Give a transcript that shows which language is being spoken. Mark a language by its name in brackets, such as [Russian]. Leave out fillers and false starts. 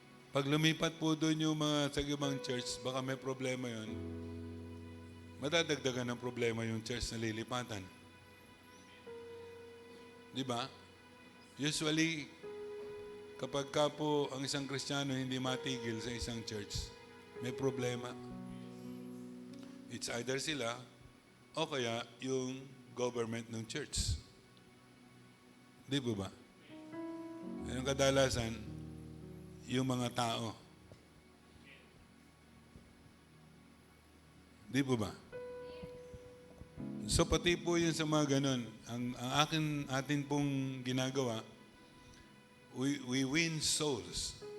[Filipino] Pag lumipat po doon yung mga sa ibang church, baka may problema yun. Madadagdagan ng problema yung church na lilipatan. Di ba? Usually, kapag ka po ang isang Kristiyano hindi matigil sa isang church, may problema. [English] It's either [Filipino] sila o kaya yung government ng church. Di ba? Yung kadalasan, yung mga tao. Di ba? So pati po yun sa mga ganun, ang atin pong ginagawa, [English] we win souls.